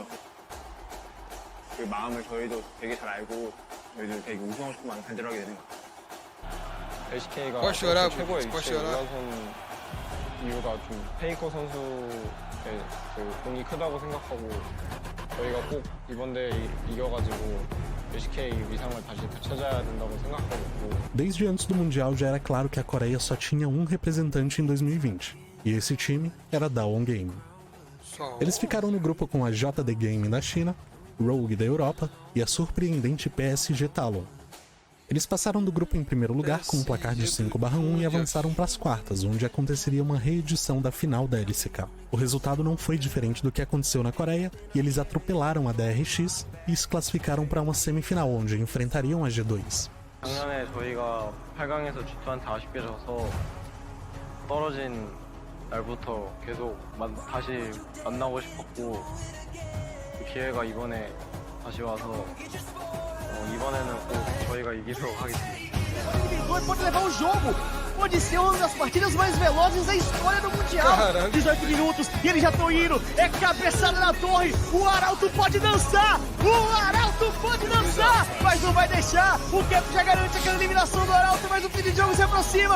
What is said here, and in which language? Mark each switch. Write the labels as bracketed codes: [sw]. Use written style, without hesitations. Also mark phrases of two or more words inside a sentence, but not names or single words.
[ko] 그 마음을 저희도 되게 잘 알고 저희도 되게 우승하고 싶은 마음을 간절하게 되는 것 같아요. LCK가 최고의 위치에 올라선 이유가 좀 페이커 선수의 그 공이 크다고 생각하고, 저희가 꼭 이번 대회 이겨가지고 LCK 위상을 다시 되찾아야 된다고 생각하고 있고. [pt] Desde antes do Mundial já era claro que a Coreia só tinha um representante em 2020, e esse time era a Dawon Game. Eles ficaram no grupo com a JD Gaming da China, Rogue da Europa e a surpreendente PSG Talon. Eles passaram do grupo em primeiro lugar com um placar de 5/1 e avançaram para as quartas, onde aconteceria uma reedição da final da LCK. O resultado não foi diferente do que aconteceu na Coreia, e eles atropelaram a DRX e se classificaram para uma semifinal, onde enfrentariam a G2. [ko] 작년에 저희가 8강에서 G2한테 아쉽게 져서 떨어진 날부터 계속 다시 만나고 싶었고, 그 기회가 이번에 다시 와서 이번에는 꼭 저희가 이기도록 하겠습니다. [pt] Pode levar o jogo. Pode ser uma das partidas mais velozes da história do Mundial. 18 minutos e eles já estão indo. É cabeçada na torre. O Arauto pode dançar. O Arauto pode dançar. Mas não vai deixar. O Cap já garante aquela eliminação do Arauto. Mas o fim de jogo se aproxima.